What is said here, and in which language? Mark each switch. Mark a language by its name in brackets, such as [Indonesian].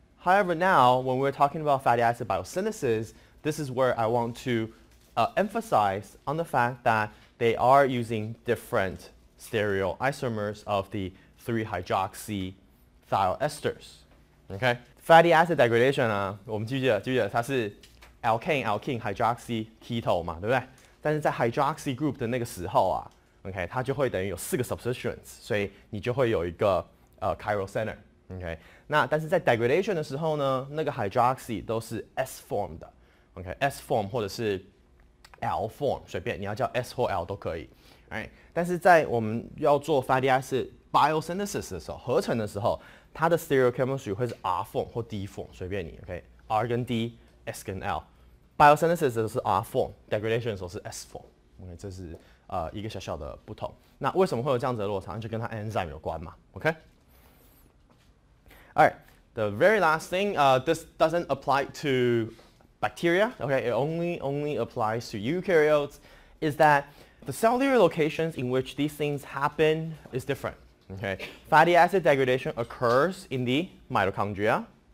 [English] However, now when we're talking about fatty acid biosynthesis, this is where I want to emphasize on the fact that they are using different stereoisomers of the 3-hydroxy thiol esters. Okay, fatty acid degradation [Chinese] 啊，我们记不记得它是 alkane hydroxy keto 嘛，对不对？但是在 hydroxy group 的那个时候啊 ，OK， 它就会等于有4个 substituents， 所以你就会有一个chiral center。 OK， 那但是在 degradation 的时候呢，那个 hydroxy 都是 S form 的 ，OK，S form 或者是 L form， 随便你要叫 S 或 L 都可以。Right？但是在我们要做 fatty acid biosynthesis 的时候，合成的时候，它的 stereochemistry 会是 R form 或 D form， 随便你 ，OK，R 跟 D，S 跟 L。Biosynthesis 的时候是 R form，degradation 的时候是 S form。OK， 这是一个小小的不同。那为什么会有这样子的落差？就跟它 enzyme 有关嘛。 [English] OK。 All right. The very last thing, this doesn't apply to bacteria. Okay, it only applies to eukaryotes. Is that the cellular locations in which these things happen is different. Okay, fatty acid degradation occurs in the mitochondria.